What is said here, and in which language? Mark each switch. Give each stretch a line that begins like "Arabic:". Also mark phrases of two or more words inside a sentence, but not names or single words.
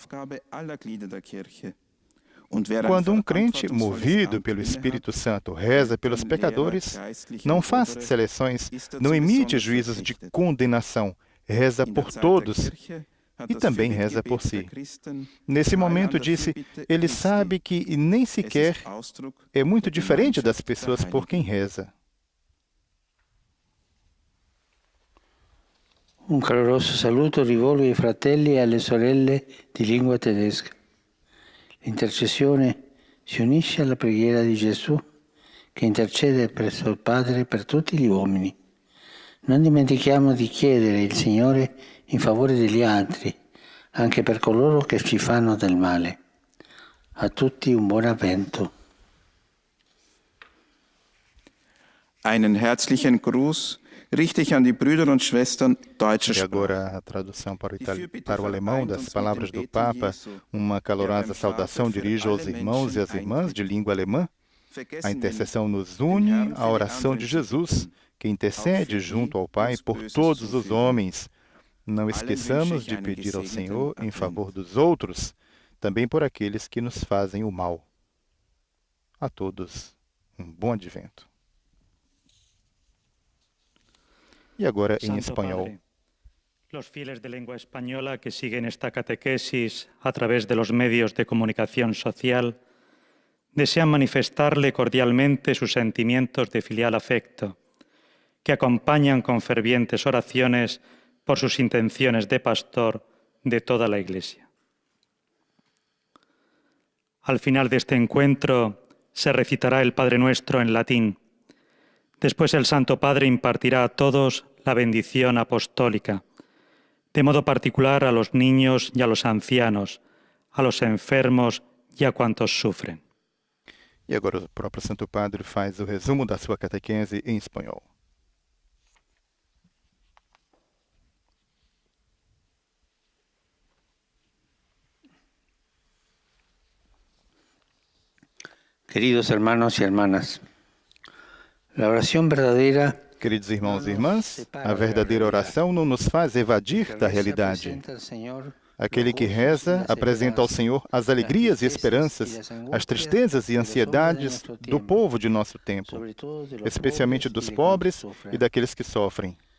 Portuguese: Quando um crente, movido pelo Espírito Santo, reza pelos pecadores, não faz seleções, não emite juízos de condenação, reza por todos e também reza por si. Nesse momento, disse, ele sabe que nem sequer é muito diferente das pessoas por quem reza.
Italian: Un caloroso saluto rivolgo ai fratelli e alle sorelle di lingua tedesca. L'intercessione si unisce alla preghiera di Gesù che intercede presso il Padre per tutti gli uomini. Non dimentichiamo di chiedere il Signore in favore degli altri, anche per coloro che ci fanno del male. A tutti un buon avvento.
German: Einen herzlichen Gruß richte ich an die Brüder und Schwestern deutscher
Portuguese: E agora a tradução para o alemão das palavras do Papa. Uma calorosa saudação dirijo aos irmãos e às irmãs de língua alemã. A intercessão nos une à oração de Jesus, que intercede junto ao Pai por todos os homens. Não esqueçamos de pedir ao Senhor em favor dos outros, também por aqueles que nos fazem o mal. A todos, um bom advento. E agora em espanhol.
Spanish: Los fieles de lengua española que siguen esta catequesis a través de los medios de comunicación social desean manifestarle cordialmente sus sentimientos de filial afecto, que acompañan con fervientes oraciones por sus intenciones de pastor de toda la Iglesia. Al final de este encuentro se recitará el Padre Nuestro en latín. Después el Santo Padre impartirá a todos la bendición apostólica, de modo particular a los niños y a los ancianos, a los enfermos y a cuantos sufren. E agora o próprio Santo Padre faz o resumo da sua catequese em espanhol. Queridos hermanos y hermanas, la oración verdadera.
Portuguese: Queridos irmãos e irmãs, a verdadeira oração não nos faz evadir da realidade. Aquele que reza apresenta ao Senhor as alegrias e esperanças, as tristezas e ansiedades do povo de nosso tempo, especialmente dos pobres e daqueles que sofrem.